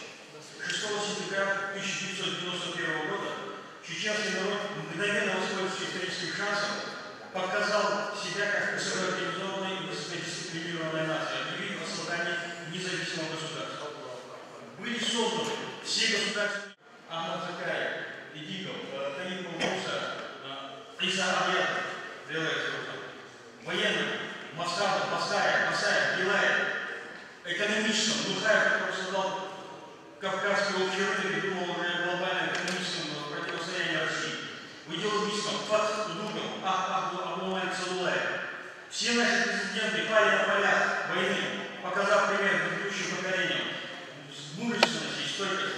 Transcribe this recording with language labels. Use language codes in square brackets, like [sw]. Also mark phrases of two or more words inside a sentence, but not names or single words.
[ru] 6 сентября 1991 года чеченский народ, мгновенно воспользовавшись историческим шансом, показал себя как высокоорганизованная и высокодисциплинированная нация, объявив о создании независимого государства. Были созданы все государства Ахмад Закаев, Идиков, Таиф Муса, Иса Абьянов, военным, Масхадов, Масаев, Билаев, экономистом, Нухаев, который создал Кавказский общий рынок и думал уже о глобальном экономическом противостоянии России, в идеологическом Фатх Дудуков, Абдулмалик Садулаев. Все наши президенты пали на полях войны, показав пример предыдущим поколениям мужественности и стойкости.